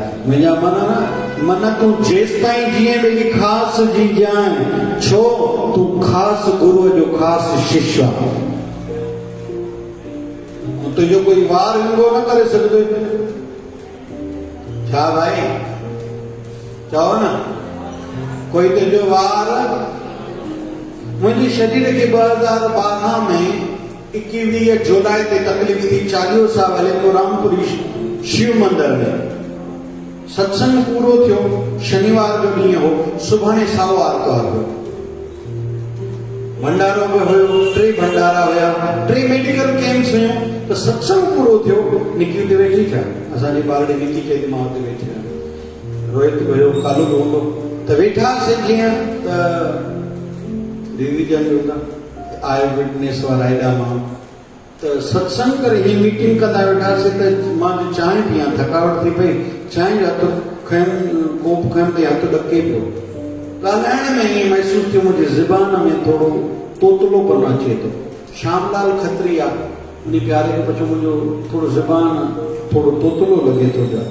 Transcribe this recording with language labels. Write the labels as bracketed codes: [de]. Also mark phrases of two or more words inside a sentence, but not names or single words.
[sd] मुंहिंजा मन तूं जेसि ताईं जीअं पंहिंजी ख़ासि जी ॼाण, छो तूं ख़ासि गुरूअ जो ख़ासि शिष्य आहे, तुंहिंजो कोई वार विंगो न करे सघंदो। छा भाई चओ न, कोई तुंहिंजो वार, मुंहिंजे शरीर खे 2012 में 21 जुलाई ते तकलीफ़ थी, 40 साल हले तो रामपुरी शिव मंदिर में सत्संग पूरो थियो, शनिवार जो ॾींहुं हो, सुभाणे साओ आर्तवार हो, भंडारो बि हुयो, 3 भंडारा हुया, 3 [en] medical camps [sd] हुयूं, त सत्संग पूरो थियो। निकी उते वेठी छा, असांजी बारड़ी निकी चई मां उते वेठी आहियां, रोहित हुयो, कालू हूंदो, त वेठासीं जीअं त डिवीजन आए विटनेस वारा हेॾा माण्हू, त सत्संग करे ही मीटिंग कंदा वेठासीं, त मां चांहि पियां, थकावट थी पई, चांहि जो हथ कोप खैम ते हथ ॾके पियो। ॻाल्हाइण में ईअं महसूस थियो मुंहिंजी ज़बान में थोरो तोतलोपन अचे थो। श्यामलाल खत्री आहे, उन प्यारे खे पुछो मुंहिंजो थोरो ज़बान थोरो तोतलो लॻे थो पियो।